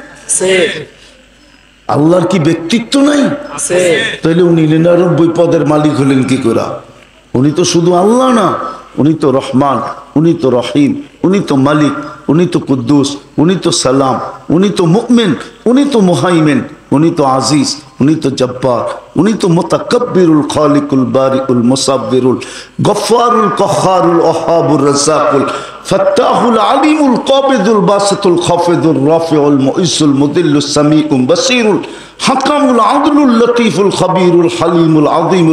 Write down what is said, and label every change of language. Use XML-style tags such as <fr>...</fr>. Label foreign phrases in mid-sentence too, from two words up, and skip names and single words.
<bn>আল্লাহর কি ব্যক্তিত্ব নাই? তাহলে উনি 99 পদের মালিক হলেন কি করে? উনি তো শুধু আল্লাহ না, উনি তো রহমান, উনি তো রহিম, উনি তো মালিক, উনি তো কুদ্দুস, উনি তো সালাম, উনি তো মুমিন, উনি তো মুহাইমিন, উনি তো আজিজ, উনি তো জব্বার, উনি</bn> <ar>তো المتكبر الخالق البارئ المصور الغفار القهار الوهاب الرزاق الفتاح العليم القابض الباسط الخافض الرافع المعز المذل السميع البصير الحكم العدل اللطيف الخبير الحليم العظيم</ar>